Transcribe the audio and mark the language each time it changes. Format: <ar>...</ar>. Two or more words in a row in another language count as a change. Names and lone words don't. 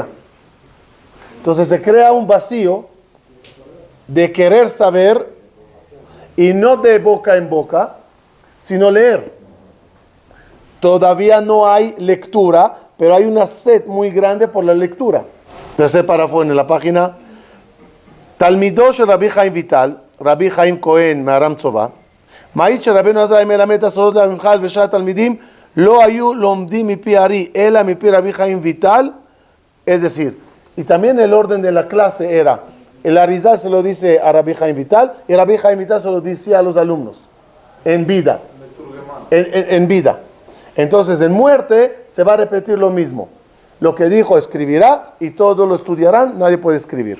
<es>Entonces se crea un vacío de querer saber, y no de boca en boca, sino leer. Todavía no hay lectura, pero hay una sed muy grande por la lectura. Tercer párrafo en la página.</es> <he>תלמידו של רבי חיים ויטל, רבי חיים כהן מהרם צובא, מעיד שרבנו עזאי מלמד הסודות לממחל ושאר התלמידים לא היו לומדים מפי הארי, אלא מפי רבי חיים ויטל.</he> <es>Es decir, y también el orden de la clase era, el Arizal se lo dice a Rabbi Chaim Vital, y Rabbi Chaim Vital se lo dice a los alumnos, en vida. En vida. Entonces, en muerte se va a repetir lo mismo. Lo que dijo escribirá y todos lo estudiarán, nadie puede escribir.</es>